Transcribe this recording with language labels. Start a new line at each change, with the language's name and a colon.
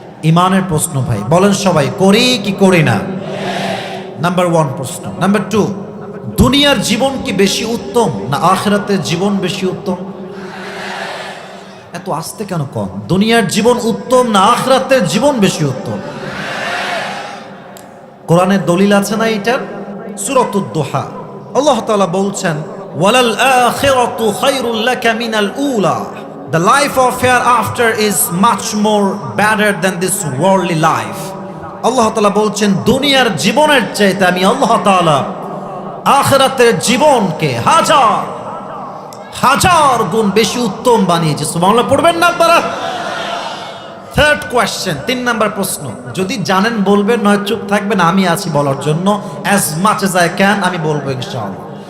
Bangla: ইমানের প্রশ্ন ভাই, বলেন সবাই করি কি করি না? নাম্বার 1 প্রশ্ন। নাম্বার 2, দুনিয়ার জীবন কি বেশি উত্তম না আখিরাতের জীবন বেশি উত্তম? এত আস্তে কেন কম? দুনিয়ার জীবন উত্তম না আখিরাতের জীবন বেশি উত্তম? কোরআনের দলিল আছে না এটার? সূরাতুদ দুহা আল্লাহ তাআলা বলছেন
Arabic: ওয়ালাল আখিরাতু খায়রুল লাকা মিনাল উলা,
English: the life of hereafter is much more better than this worldly life.
Bangla: আল্লাহ তাআলা বলছেন দুনিয়ার জীবনের চাইতে আমি আল্লাহ তাআলা আখিরাতের জীবনকে হাজার হাজার গুণ বেশি উত্তম বানিয়েছি। সুবহানাল্লাহ পড়বেন না আপনারা? থার্ড কোয়েশ্চেন, 3 নাম্বার প্রশ্ন। যদি জানেন বলবেন, নয় চুপ থাকবেন, আমি আছি বলার জন্য।
English: as much as I can
Bangla: আমি বলবো ইনশাআল্লাহ।